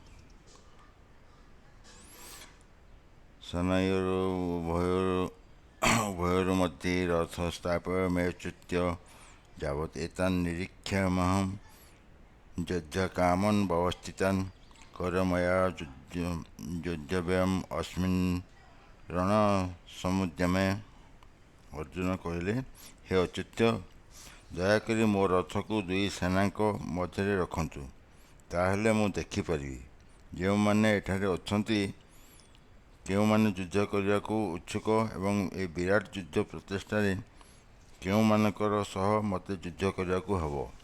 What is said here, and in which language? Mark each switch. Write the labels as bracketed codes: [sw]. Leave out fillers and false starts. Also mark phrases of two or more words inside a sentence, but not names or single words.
[sa] शनयोरुभयोर्मध्ये रथ स्थापयमेच्युत्य यावत् एतान्निरीक्ष्यमहं यज्ञकामन् व्यवस्थितान् करमया युध्यव्ययम् अस्मिन् रणसमुद्यमे। [or] अर्जुन କହିଲେ, हे ଅଚ୍ୟୁତ, ଦୟାକରି ମୋ ରଥକୁ ଦୁଇ ସେନାଙ୍କ ମଧ୍ୟରେ ରଖନ୍ତୁ, ତାହେଲେ ମୁଁ ଦେଖିପାରିବି ଯେଉଁମାନେ ଏଠାରେ ଅଛନ୍ତି, କେଉଁମାନେ ଯୁଦ୍ଧ କରିବାକୁ ଇଚ୍ଛୁକ ଏବଂ ଏହି ବିରାଟ ଯୁଦ୍ଧ ପ୍ରଚେଷ୍ଟାରେ କେଉଁମାନଙ୍କର ସହ ମୋତେ ଯୁଦ୍ଧ କରିବାକୁ ହେବ।